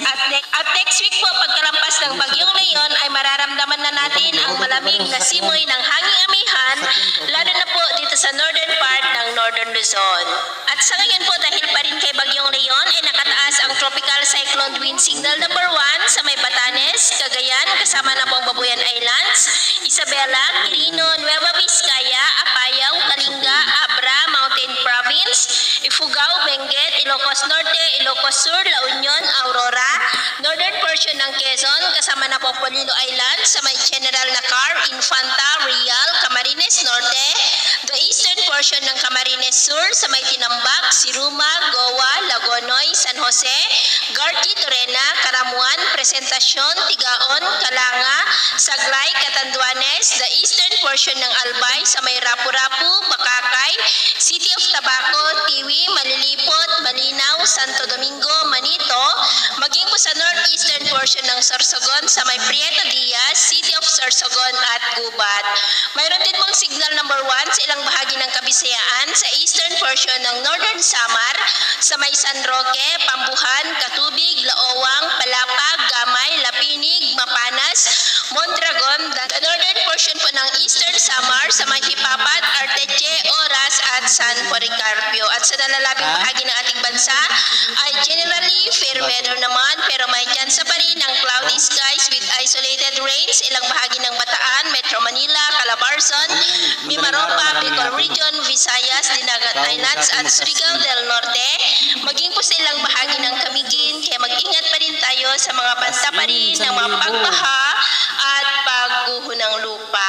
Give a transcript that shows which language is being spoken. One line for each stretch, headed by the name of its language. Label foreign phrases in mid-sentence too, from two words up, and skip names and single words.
Filipino: At
English: next week
Filipino: po pagkalampas ng bagyong Leon ay mararamdaman na natin ang malamig na simoy ng hanging amihan lalo na po dito sa
English: northern part
Filipino: ng
English: northern Luzon.
Filipino: At sa ngayon po dahil pa rin kay bagyong Leon ay nakataas ang
English: tropical cyclone wind signal number 1
Filipino: sa may Batanes, Cagayan kasama na po ang Babuyan Islands, Isabela, Quirino, Nueva Vizcaya, Apayao, Kalinga, Abra, Mountain Province, Ifugao, Benguet, Ilocos Norte, Ilocos Sur, La Union, Aurora,
English: northern portion
Filipino: ng Quezon kasama na po Polillo Island sa may General Nacar, Infanta, Real, Camarines Norte,
English: the eastern portion
Filipino: ng Camarines Sur sa may Tinambak, Siruma, Goa, Lagonoy, San Jose, Garti, Torena, Caramuan, Presentacion, Tigaon, Calanga, Saglay, Catanduanes,
English: the eastern portion
Filipino: ng Albay sa may Rapu-Rapu, Bakakay, City of Tabaco, Tiwi, Malilipot, Malinaw, Santo Domingo, Manito, maging po sa
English: northeastern portion
Filipino: ng Sorsogon sa may Prieto Diaz, City of Sorsogon at Gubat. Mayroon din pong
English: signal number 1
Filipino: sa ilang bahagi ng Kabisayaan sa
English: eastern portion
Filipino: ng Northern Samar sa may San Roque, Pambuhan, Katubig, Laowang, Palapag, Gamay, Lapinig, Mapanas, Mondragon,
English: the northern portion
Filipino: po ng eastern Samar sa may Hipapat, Arteche, Oras at San Policarpio. At sa nalalabing bahagi ng ating bansa ay
English: generally fair weather
Filipino: naman pero may tsansa pa rin ng
English: cloudy skies with isolated rains
Filipino: ilang bahagi ng Bataan, Metro Manila, Calabarzon, Mimaropa, Bicol Region, Visayas, Dinagat Islands at Surigao del Norte. Maging po sa ilang bahagi ng Camiguin kaya mag-ingat pa rin tayo sa mga banta pa rin ng mga pagbaha at pagguho ng lupa.